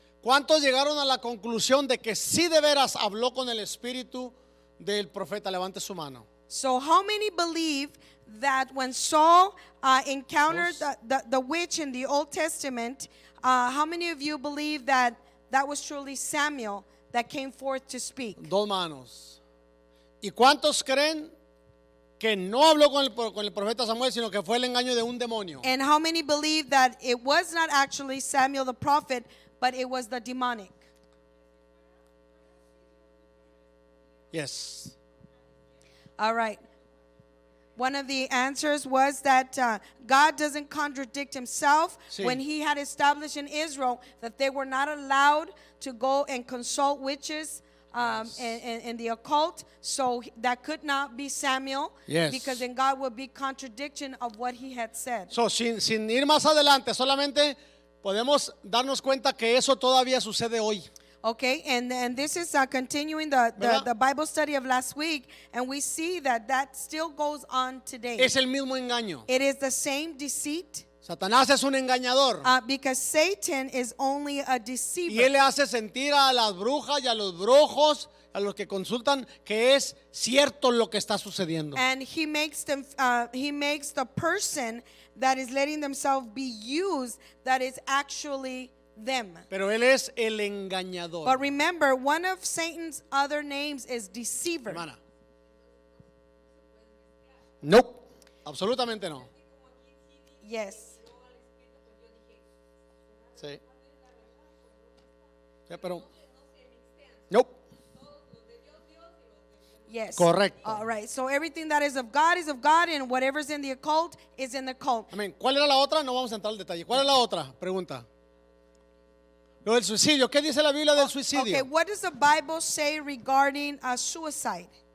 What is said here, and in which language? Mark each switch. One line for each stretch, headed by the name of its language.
Spanish: ¿cuántos llegaron a la conclusión de que sí de veras habló con el espíritu del profeta? Levante su mano.
English: so how many believe that when Saul encountered the witch in the Old Testament, how many of you believe that that was truly Samuel that came forth to speak?
Spanish: Dos manos. ¿Y cuántos creen que no habló con el profeta Samuel, sino que fue el engaño de un demonio?
English: And how many believe that it was not actually Samuel the prophet, but it was the demonic? Yes. All right. One of the answers was that God doesn't contradict himself.
Spanish: Sí.
English: When he had established in Israel that they were not allowed to go and consult witches and the occult, so that could not be Samuel, Yes. because then God would be contradiction of what he had said.
Spanish: So, sin ir más adelante, solamente podemos darnos cuenta que eso todavía sucede hoy.
English: Okay, and this is continuing the Bible study of last week, and we see that that still goes on today.
Spanish: Es el mismo engaño.
English: It is the same deceit.
Spanish: Satanás es un engañador.
English: Because Satan is only a
Spanish: Y
English: deceiver.
Spanish: él le hace sentir a las brujas y a los brujos, a los que consultan, que es cierto lo que está sucediendo.
English: And he makes the person that is letting themselves be used that is actually them.
Spanish: Pero él es el engañador.
English: But remember, one of Satan's other names is deceiver.
Spanish: Hermana. No, absolutamente no.
English: Yes.
Spanish: Sí. Sí, pero no.
English: Yes.
Spanish: Correcto.
English: All right. So everything that is of God, and whatever's in the occult is in the occult.
Spanish: Amén. ¿Cuál era la otra? No vamos a entrar al detalle. ¿Cuál es la otra? Pregunta. Lo del suicidio. ¿Qué dice la Biblia del suicidio?
English: Okay, what does the Bible say regarding suicide?